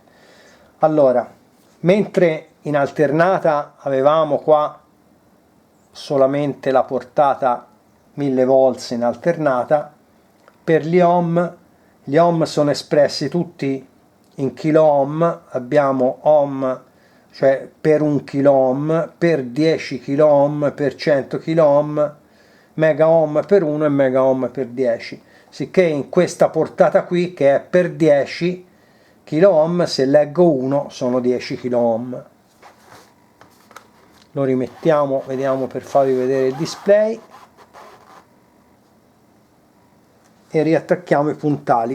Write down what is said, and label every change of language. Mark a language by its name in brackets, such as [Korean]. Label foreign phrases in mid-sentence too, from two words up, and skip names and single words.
[Italian] Allora, mentre in alternata avevamo qua solamente la portata 1000 volts in alternata, per gli ohm sono espressi tutti in kilo ohm, abbiamo ohm, cioè per 1 kilo ohm, per 10 kilo ohm, per 100 kilo ohm, mega ohm per 1 e mega ohm per 10, sicché in questa portata qui, che è per 10 kilo ohm, se leggo 1 sono 10 kilo ohm. Lo rimettiamo, vediamo, per farvi vedere il display, e riattacchiamo i puntali.